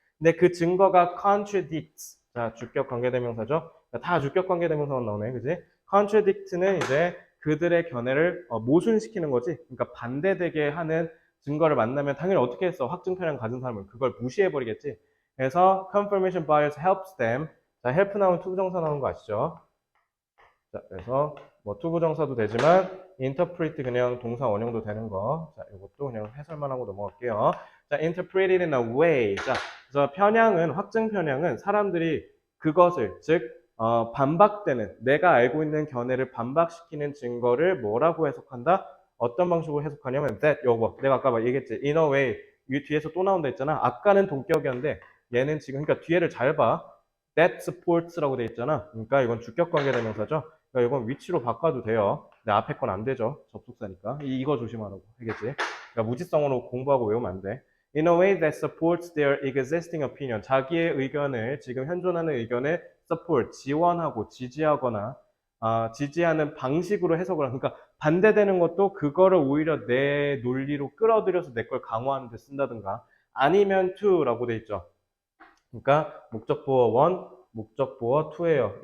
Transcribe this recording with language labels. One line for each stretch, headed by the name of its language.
Korean: 근데 그 증거가
English: contradicts.
Korean: 자, 주격 관계대명사죠. 다 주격 관계대명사만 나오네, 그지? contradict는 이제 그들의 견해를 모순시키는 거지. 그러니까 반대되게 하는 증거를 만나면 당연히 어떻게 했어? 확증 편향 가진 사람은 그걸 무시해버리겠지.
English: 그래서 confirmation bias helps them.
Korean: 자, help 나오면 투부정사 나오는 거 아시죠? 자, 그래서 뭐 투부정사도 되지만 interpret 그냥 동사 원형도 되는 거. 자, 이것도 그냥 해설만 하고 넘어갈게요.
English: 자, interpret it in a way.
Korean: 자, 그래서 편향은 확증 편향은 사람들이 그것을 즉 반박되는 내가 알고 있는 견해를 반박시키는 증거를 뭐라고 해석한다? 어떤 방식으로 해석하냐면 that 요거 내가 아까 얘기했지.
English: in a way
Korean: 이 뒤에서 또 나온다 했잖아. 아까는 동격이었는데 얘는 지금 그러니까 뒤에를 잘 봐.
English: that supports
Korean: 라고 돼 있잖아. 그러니까 이건 주격 관계대명사죠. 그러니까 이건 위치로 바꿔도 돼요. 근데 앞에 건 안 되죠. 접속사니까. 이거 조심하라고. 알겠지? 그러니까 무지성으로 공부하고 외우면 안 돼.
English: In a way that supports their existing opinion.
Korean: 자기의 의견을, 지금 현존하는 의견을 support, 지원하고 지지하거나 지지하는 방식으로 해석을 하는. 그러니까 반대되는 것도 그거를 오히려 내 논리로 끌어들여서 내 걸 강화하는 데 쓴다든가 아니면 to라고 돼 있죠. 그러니까 목적보어 1, 목적보어 2예요.